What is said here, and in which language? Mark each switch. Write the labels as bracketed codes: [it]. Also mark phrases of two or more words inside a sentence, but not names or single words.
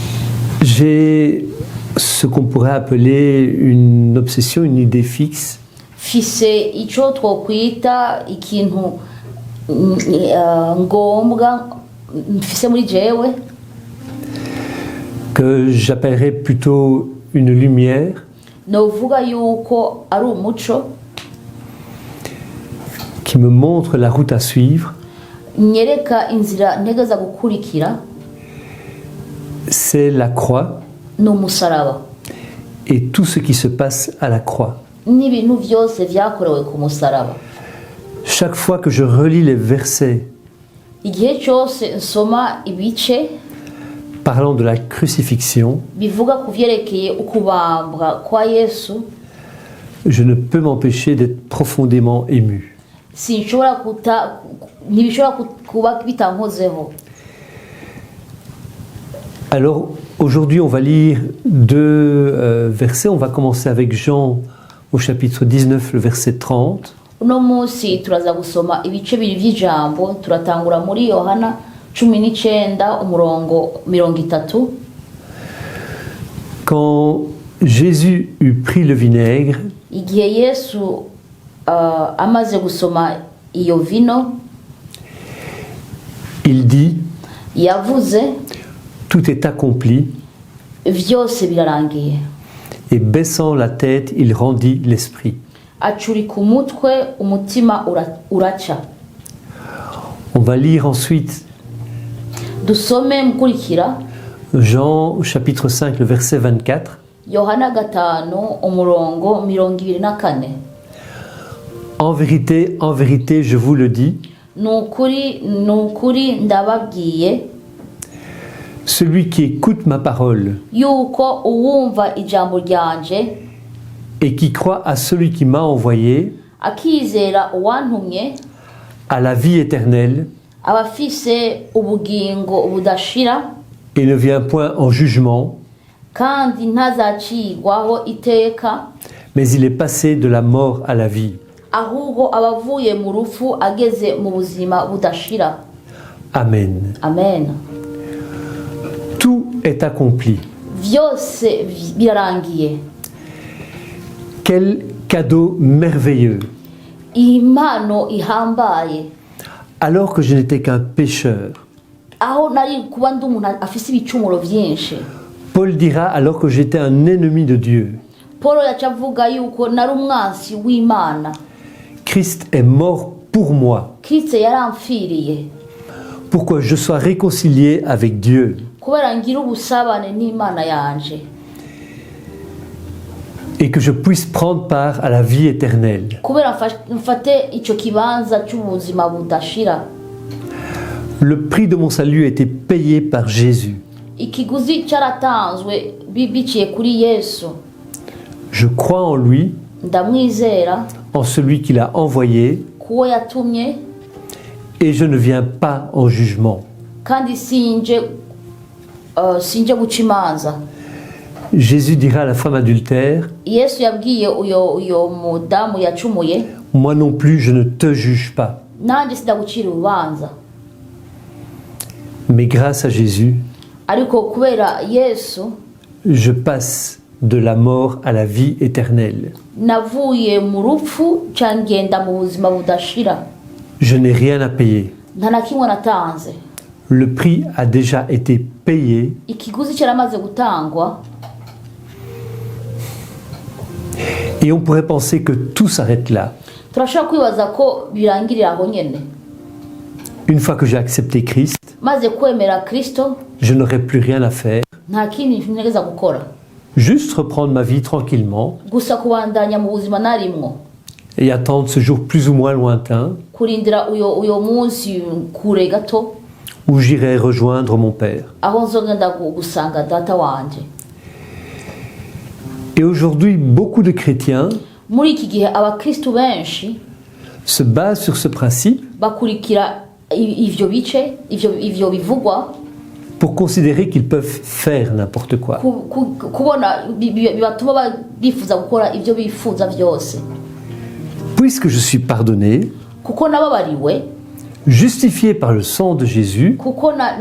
[fr] j'ai ce qu'on pourrait appeler une obsession, une idée fixe [rn] fise ico twokwita ikintu ngombwa mfise muri jewe [fr] que j'appellerais plutôt une lumière [rn] novuga yuko ari umuco [fr] qui me montre la route à suivre. [rn] nyereka inzira ntegeza gukurikira. [fr] C'est la croix [rn] n'umusaraba [fr] et tout ce qui se passe à la croix. [rn] n'ibintu byose vyakorewe ku musaraba. [fr] Chaque fois que je relis les versets [rn] igihe cyose nsoma ibice [fr] parlant de la crucifixion, [rn] bivuga ku vyerekeye ukubambwa kwa Yesu, [fr] je ne peux m'empêcher d'être profondément ému. [rn] ntibishobora kuba bitankozeho. [fr] Alors aujourd'hui on va lire deux versets. On va commencer avec Jean au chapitre 19, le verset 30. [rn] uno munsi turaza gusoma ibice bibiri by'ijambo. Turatangura muri Yohana 19 umurongo 30. [fr] Quand Jésus eut pris le vinaigre, [rn] igihe Yesu amaze gusoma iyo vino, [fr] il dit, [rn] yavuze [fr] tout est accompli, [rn] vyose birarangiye. [fr] et baissant la tête, il rendit l'esprit. [rn] Acurika umutwe, umutima uraca. [fr] On va lire ensuite [rn] Dusome mukurikira [fr] Jean chapitre 5, le verset 24. [rn] Yohana 5 umurongo 24. [fr] En vérité, je vous le dis, [rn] Nukuri ndababwiye [fr] celui qui écoute ma parole [rn] yuko uwumva ijambo ryanje [fr] et qui croit à celui qui m'a envoyé [rn] akizera uwantumye [fr] a la vie éternelle [rn] abafise ubugingo budashira [fr] et ne vient point en jugement, [rn] kandi ntazacirwaho iteka, [fr] mais il est passé de la mort à la vie. [rn] ahubwo abavuye mu rufu ageze mu buzima budashira. Amen. Amen. [fr] Tout est accompli. [rn] Vyose birarangiye. [fr] Quel cadeau merveilleux. [rn] Impano ihambaye. [fr] Alors que je n'étais qu'un pécheur. [rn] Aho nari kuba ndi umuntu afise ibicumuro vyinshi. [fr] Paul dira alors que j'étais un ennemi de Dieu. [rn] Paul yacavuga yuko nari umwansi w'Imana. [fr] Christ est mort pour moi. [rn] Kristo yaramfiriye. [fr] Pour que je sois réconcilié avec Dieu. [rn] Kubera ngira ubusabane n'Imana yanje. [fr] Et que je puisse prendre part à la vie éternelle. [rn] Kubera mfate ico kibanza cy'ubuzima budashira. [fr] Le prix de mon salut a été payé par Jésus. [rn] Ikiguzi cyaratanzwe biciye kuri Yesu. [fr] Je crois en lui, [rn] Ndamwizera, [fr] en celui qui l'a envoyé, [rn] kuwo yatumye, [fr] et je ne viens pas en jugement. [rn] kandi sinje guca imanza. [fr] Jésus dira à la femme adultère, [rn] Yesu yabwiye uyo mudamu yacumuye, [fr] moi non plus je ne te juge pas. [rn] nanjye sindagucira urubanza. [fr] Mais grâce à Jésus, [rn] Ariko kubera Yesu, [fr] je passe de la mort à la vie éternelle. [rn] navuye mu rupfu ngenda mu buzima budashira. [fr] Je n'ai rien à payer. [rn] Nta na kimwe natanze. [fr] Le prix a déjà été payé. [rn] Ikiguzi cyaramaze gutangwa. [fr] Et on pourrait penser que tout s'arrête là. [rn] Turashobora kwibaza ko birangirira aho nyene. [fr] Une fois que j'ai accepté Christ, [rn] Maze kwemera Kristo, [fr] je n'aurai plus rien à faire. [rn] nta kindi ntegeza gukora. [fr] Juste reprendre ma vie tranquillement [rn] Gusa kubandanya mu buzima narimwo. [fr] et attendre ce jour plus ou moins lointain [rn] Kurindira uyo munsi kure gato, [fr] où j'irai rejoindre mon Père. [rn] aho nzogenda gusanga data wanje. [fr] Et aujourd'hui, beaucoup de chrétiens [rn] Muri iki gihe abakristu benshi [fr] se basent sur ce principe [rn] bakurikira ivyo bice, ivyo bivugwa, [fr] pour considérer qu'ils peuvent faire n'importe quoi. [rn] kubona bibatuma bifuza gukora ivyo bifuza vyose. [fr] Puisque je suis pardonné, [rn] Kuko nababariwe, [fr] justifié par le sang de Jésus, [rn] kuko